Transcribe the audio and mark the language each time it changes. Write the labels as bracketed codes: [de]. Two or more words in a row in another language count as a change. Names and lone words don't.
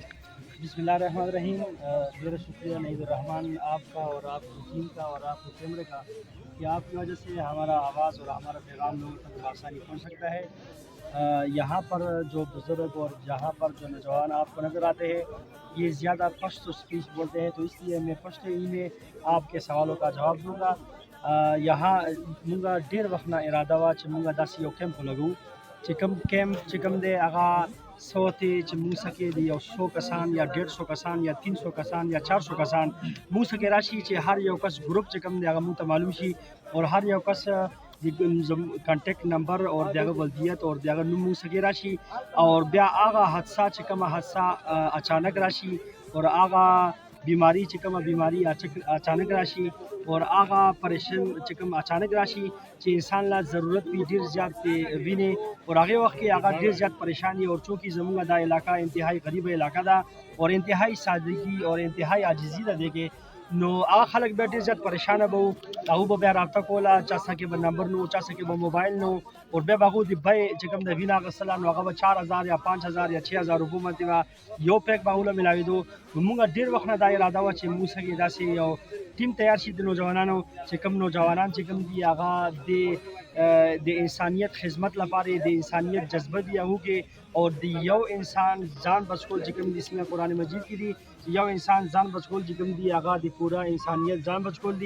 [ar] بسم اللہ الرحمن الرحیم۔ [ur] میرا شکریہ نعید الرحمن آپ کا اور آپ کی ٹیم کا اور آپ کے کیمرے کا کہ آپ کی وجہ سے ہمارا آواز اور ہمارا پیغام لوگوں تک بآسانی پہنچ سکتا ہے۔ یہاں پر جو بزرگ اور یہاں پر جو نوجوان آپ کو نظر آتے ہیں یہ زیادہ پشتو اسپیچ بولتے ہیں، تو اس لیے میں پشتو ہی میں آپ کے سوالوں کا جواب دوں گا۔ [ps] یہاں منگا ډیر وخت نه اراده وه چې مونږ داسې یو کیمپ ولګو چې کوم کیمپ چې کوم دی هغه څه وتې چې مونږ سکې د 100 کسان یا 150 کسان یا 300 کسان یا 400 کسان مونږ سکې راشي چې هر یو کس ګروپ چې کوم دی هغه مونږ ته معلوم شي اور هر یو کس کانټیکټ نمبر اور دغه ولدیت اور دغه نوم مونږ سکې راشي اور بیا هغه حادثه چې کومه حادثه اچانک راشي اور هغه بیماری چې کومه بیماری اچانک راشي اور هغه پریشن چې کوم اچانک راشي چې انسان لا ضرورت وي ډیر زیات ویني اور هغه وخت کې هغه ډیر زیات پریشانی اور چونکہ زموږ دا علاقہ انتہائی غریب علاقہ ده اور انتہائی سادگی اور انتہائی عاجزی ده دی کې نو هغه خلک بیا ډیر زیات پریشانه به وو، هغه به بیا رابطه کوله، چا څخه به نمبر نو، چا څخه به موبایل نو اور بیا به هغو د بیې چې کوم د وینه اخیستله نو هغه به 4000 یا 5000 یا 6000 روپو باندې به یو پیک به هغو له ملاوېدو. نو مونږ ډېر وخت نه دا اراده وه چې مونږ سره داسې یو ټیم تیار شي د نوجوانانو چې کوم نوجوانان چې کوم دي هغه د انسانیت خدمت لپاره د انسانیت جذبه دي هغو کې اور د یو انسان ځان بچکول چې کوم دي اسمه قرآن مجید کې دي یو انسان ځان بچکول چې کوم دي هغه د پوره انسانیت ځان بچکول دي.